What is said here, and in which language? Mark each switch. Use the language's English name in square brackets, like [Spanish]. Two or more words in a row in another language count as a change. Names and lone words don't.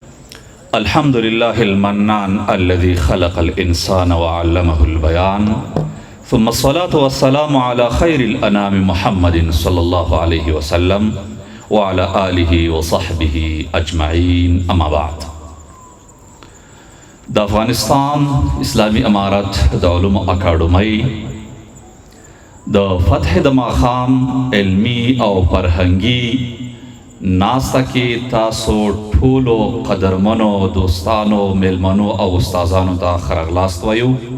[Arabic] الحمد لله المنان الذي خلق الإنسان وعلمه البيان، ثم الصلاة والسلام على خير الأنام محمد صلى الله عليه وسلم وعلى آله وصحبه أجمعين، أما بعد. [Pashto] د افغانستان اسلامی امارت د علومو اکاډمۍ د فتح د ماښام علمي او فرهنګي ناسته کې تاسو ټولو قدرمنو دوستانو، میلمنو او استادانو ته ښه راغلاست وایو.